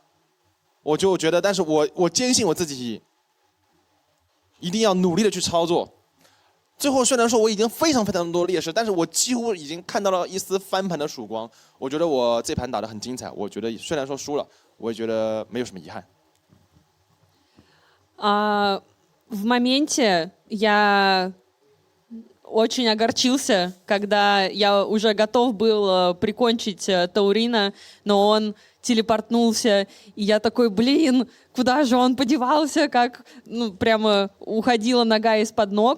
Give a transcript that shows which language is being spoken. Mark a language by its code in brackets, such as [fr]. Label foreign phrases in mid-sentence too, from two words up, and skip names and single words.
[zh] 我就觉得，但是我坚信我自己一定要努力的去操作。最后虽然说我已经非常多劣势，但是我几乎已经看到了一丝翻盘的曙光。我觉得我这盘打得很精彩，我觉得虽然说输了，我也觉得没有什么遗憾。 [ru] В моменте я очень огорчился, когда я уже готов был прикончить Таурина, но он телепортнулся, и я такой, блин, куда же он подевался, как прямо уходила нога из-под ног.